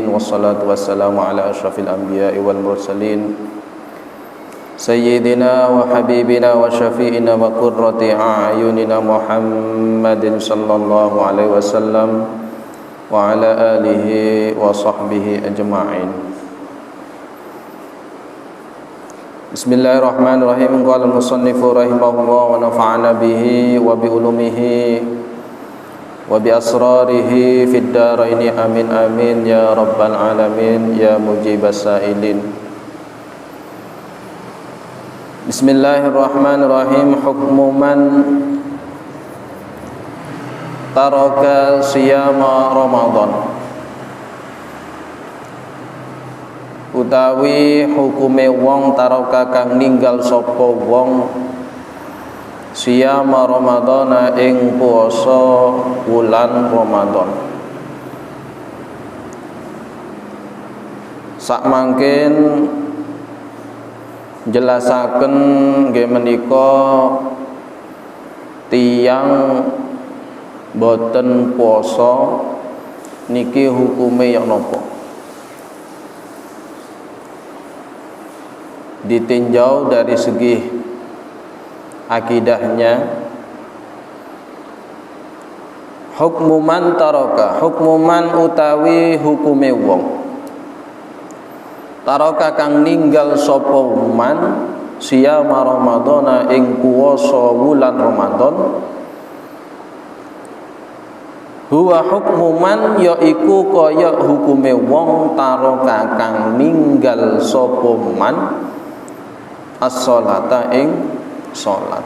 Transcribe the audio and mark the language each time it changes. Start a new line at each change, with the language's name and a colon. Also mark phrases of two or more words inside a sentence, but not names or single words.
Arabic: والصلاة والسلام على أشرف الأنبياء والمرسلين سيدنا وحبيبنا وشفيعنا وقرة أعيننا محمد صلى الله عليه وسلم وعلى آله وصحبه أجمعين. بسم الله الرحمن الرحيم. قال المصنف رحمه الله ونفعنا به وبعلومه وبأسراره في الدارين آمين آمين يا رب العالمين يا مجيب السائلين. بسم الله الرحمن الرحيم. حكم من ترك صيام رمضان,
Javanese: utawi hukume wong taraka kang ninggal sapa wong
Arabic: صيام رمضان
Javanese: ing puasa wulan Ramadan. Sakmangken jelasaken nggih menika tiyang boten puasa niki hukume ya napa?
Indonesian: Ditinjau dari segi akidahnya,
Arabic: حكم من ترك، حكم من
Javanese: utawi hukume wong taraka kang ninggal sapa
Arabic: من صيام رمضان
Javanese: ing puasa wulan Ramadan.
Arabic: هو حكم من
Javanese: yaiku kaya hukume wong taraka kang ninggal sapa
Arabic: من الصلاة
Javanese: ing salat.